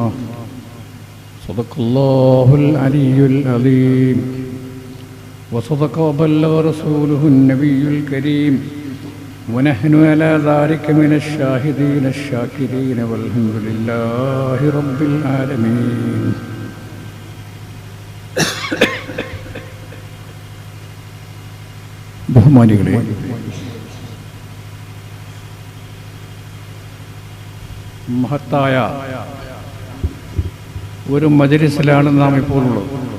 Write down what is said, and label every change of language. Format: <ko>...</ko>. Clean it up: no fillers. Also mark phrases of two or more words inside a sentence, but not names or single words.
<ar>صدق الله العلي العظيم وصدق وبلغ رسوله النبي الكريم ونحن على ذلك من الشاهدين الشاكرين والحمد لله رب العالمين.</ar> <ml>ബഹുമാനികളെ, മഹത്തായ ഒരു മജ്‌ലിസിലാണ് നാം ഇപ്പോൾ ഉള്ളത്.</ml>